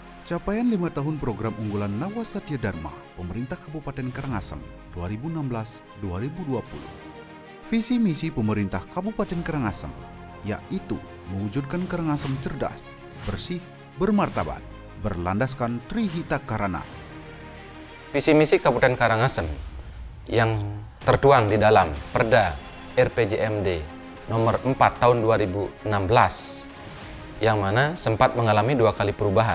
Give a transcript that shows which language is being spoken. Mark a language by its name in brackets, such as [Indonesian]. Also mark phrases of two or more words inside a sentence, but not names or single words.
[Indonesian] Capaian 5 tahun program unggulan Nawa Satya Dharma Pemerintah Kabupaten Karangasem 2016-2020. Visi misi pemerintah Kabupaten Karangasem yaitu mewujudkan Karangasem cerdas, bersih, bermartabat, berlandaskan Trihita Karana. Visi misi Kabupaten Karangasem yang tertuang di dalam Perda RPJMD nomor 4 tahun 2016 yang mana sempat mengalami 2 kali perubahan.